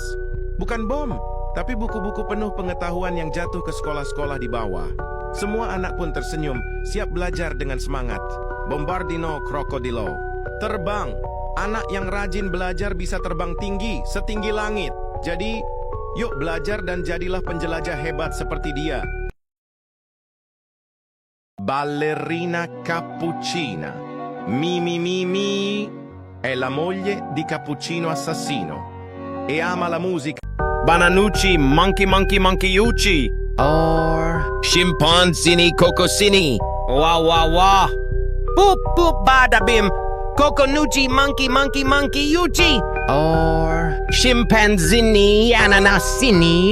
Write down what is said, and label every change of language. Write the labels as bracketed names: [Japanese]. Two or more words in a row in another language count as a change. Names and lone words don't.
[Indonesian] Bukan bom, tapi buku-buku penuh pengetahuan yang jatuh ke sekolah-sekolah di bawah. Semua anak pun tersenyum, siap belajar dengan semangat. Bombardino Crocodilo. Terbang. Anak yang rajin belajar bisa terbang tinggi, setinggi langit. Jadi, yuk belajar dan jadilah penjelajah hebat seperti dia. Ballerina Cappuccina. [Italian] Mimi è la moglie di Cappuccino Assassino e ama la musica. Bananucci, Monkeyucci. Or Scimpanzini Cocosini. Wah. Boop badabim. Coconucci Monkeyucci. Or Scimpanzini Ananasini.